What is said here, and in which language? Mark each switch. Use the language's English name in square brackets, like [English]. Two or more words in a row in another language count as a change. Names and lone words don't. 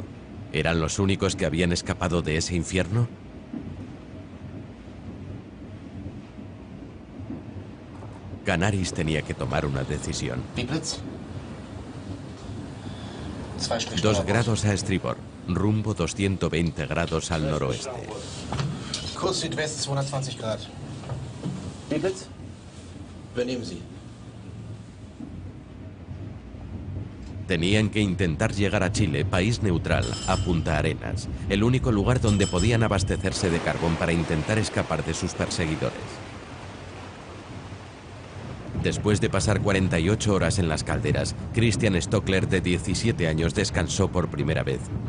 [Spanish] ¿Eran los únicos que habían escapado de ese infierno? Canaris tenía que tomar una decisión. 2 grados a estribor, rumbo 220 grados al noroeste. [German] Kurs Südwest 220 Grad. Wie bitte? Übernehmen Sie. [Spanish] Tenían que intentar llegar a Chile, país neutral, a Punta Arenas, el único lugar donde podían abastecerse de carbón para intentar escapar de sus perseguidores. Después de pasar 48 horas en las calderas, Christian Stockler, de 17 años, descansó por primera vez.